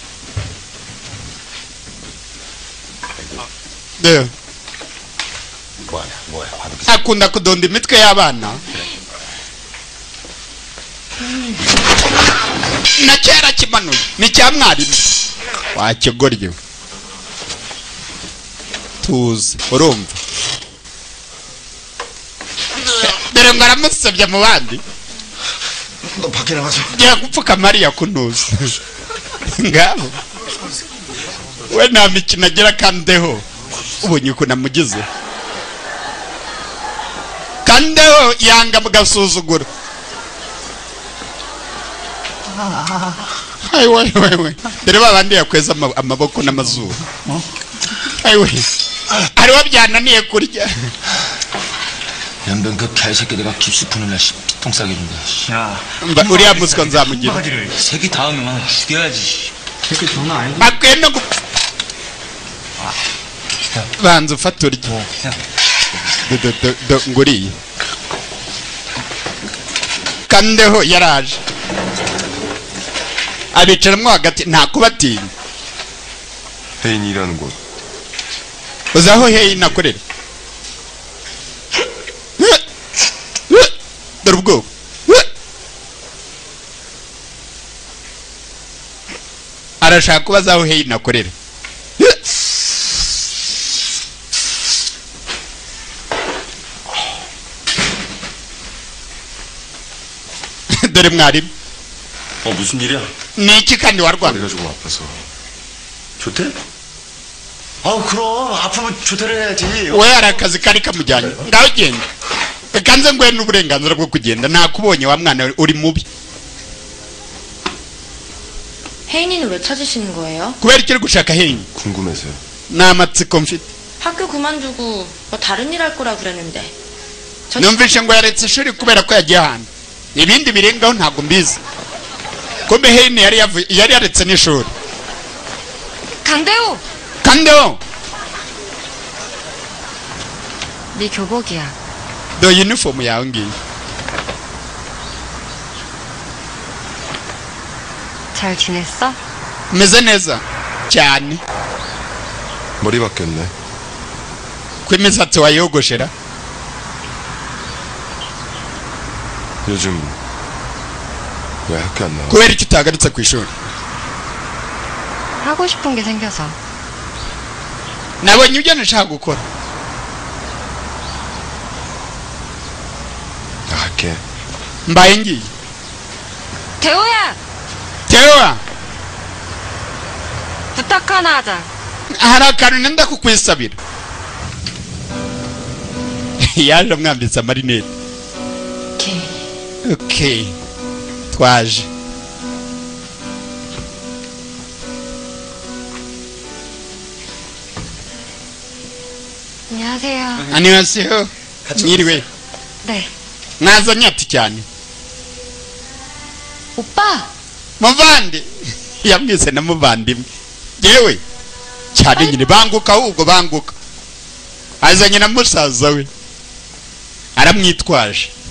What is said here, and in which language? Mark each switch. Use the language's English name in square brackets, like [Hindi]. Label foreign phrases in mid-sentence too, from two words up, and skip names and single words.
[Kinyarwanda] akunda kudonda imitwe y'abana na kera kimanuye ni cya mwarimu wakigorye tuzi urumva dore ngo aramusabye mu bandi [Korean] 너 밖에 나가서 [Kinyarwanda] 야 gupfuka Mariya kunuza ngabo we nta mikino agira Kandeho ubonye uko namugize Kandeho yanga mugasuzugura we dore babandi yakweza amaboko n'amazuru we ari wabyananiye kurya [Korean] 연변 그 개새끼 내가 깁스 푸는 날 피통 싸게 준다. 야, 우리 아무스 건사무지. 새끼 다음에 막 죽여야지. 새끼 전화 아니지? 맞고 했는 거. 반zu fatori. [Kinyarwanda] 너 nguri. Kandeho yaraje. abicaramo hagati nta kubatinya. [Korean] 혜인이라는 곳. [Kinyarwanda] uzi aho Heini akorera? dore ubwoba. arashaka kubaza aho Heini akorera. dore mwarimu. [Korean] 무슨 일이야? [Kinyarwanda] niki kandi warwana? [Korean] 내가 조금 아파서. 조퇴? 그럼 아프면 조퇴를 해야지. [Kinyarwanda] we hari akazi kari kamujyanye. ngaho genda. kanze nguhe n'uburenganzira bwo kugenda. nakubonye wa mwana uri mubi. [Korean] 혜인이는 왜 찾으시는 거예요? [Kinyarwanda] kubera icyo uri gushaka Heini? [Korean] 궁금해서요. [Kinyarwanda] n'amatsiko mfite. [Korean] 학교 그만두고 뭐 다른 일 할 거라 그랬는데. [Kinyarwanda] numvise ngo yaretse ishuri kubera ko yagiye ahantu. ibindi birengaho ntabwo mbizi. kumbe Heini yari yaretse n'ishuri. [Korean] 강대호! 강대호! 네 교복이야. 너 유니폼 [Kinyarwanda] yawe ngiyi. [Korean] 잘 지냈어? [Kinyarwanda] meze neza cyane. [Korean] 머리 바뀌었네. [Kinyarwanda] ku imisatsi wayogoshera. [Korean] 요즘 왜 학교 안 나와? [Kinyarwanda] kubera icyo utagarutse ku ishuri? [Korean] 하고 싶은 게 생겨서. [Kinyarwanda] nabonye ibyo nashaka gukora. [Korean] 나갈게. [Kinyarwanda] mbaye ngiye. [Korean] 대호야! 대호야! 부탁 하나 하자. [Kinyarwanda] hari akantu nenda kukwisabira. yaje amwambitse amarinete. okay twaje. [Korean] 안녕하세요. 안녕하세요. mwiriwe. 네. [Kinyarwanda] mwazanye ati cyane. [Korean] 오빠! [Kinyarwanda] muvandi. yamwise na muvandimwe. yewe cyane nyine banguka ahubwo banguka. azanye na musaza we. aramwitwaje.